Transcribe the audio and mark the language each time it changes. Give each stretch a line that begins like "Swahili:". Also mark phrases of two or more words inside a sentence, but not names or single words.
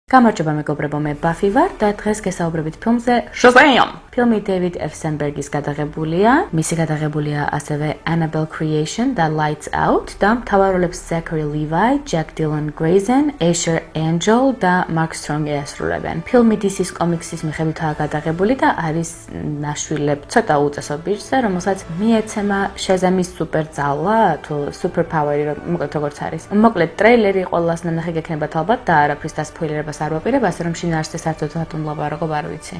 Georgian: გამარჯობა მეგობრებო, მე ბაფი ვარ და დღეს გესაუბრებით ფილმზე Shazam! ფილმი დეივიდ ეფსენბერგის გადაღებულია, მისი გადაღებულია ასევე Annabelle Creation და Lights Out და მთავარ როლებს Zachary Levi, Jack Dylan Grazer, Asher Angel და Mark Strong ეასრულებენ. ფილმი DC-ს კომიქსის მიხედვითაა გადაღებული და არის ნაშვილებ ცოტა უწესო ბიჭზე, რომელსაც მიეცემა Shazam-ის სუპერძალვა თუ superpower-ი, მოკლედ როგორც არის. მოკლედ ტრეილერი ყველას ნახე გექნებათ ალბათ და არაფრის დასპოილერება არ ვაპირებ, ასე რომ შინაარსზე საერთოდ ვატუმლავაროღო არ ვიცი.